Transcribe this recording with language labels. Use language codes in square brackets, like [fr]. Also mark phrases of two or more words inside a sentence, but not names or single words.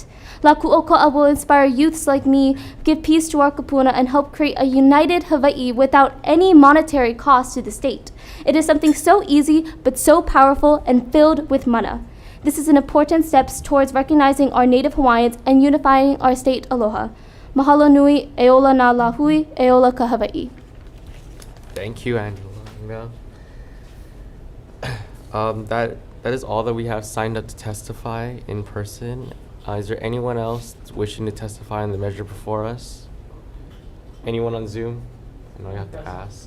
[en] La Ku'oko'a will inspire youths like me, give peace to our kupuna, and help create a united Hawaii without any monetary cost to the state. It is something so easy, but so powerful and filled with mana. This is an important step towards recognizing our Native Hawaiians and unifying our state aloha. [haw] Mahalo nui, eola na lahui, eola ka Hawaii. [en] Thank you, Angela. That is all that we have signed up to testify in person. Is there anyone else wishing to testify on the measure before us? Anyone on Zoom? I know you have to ask.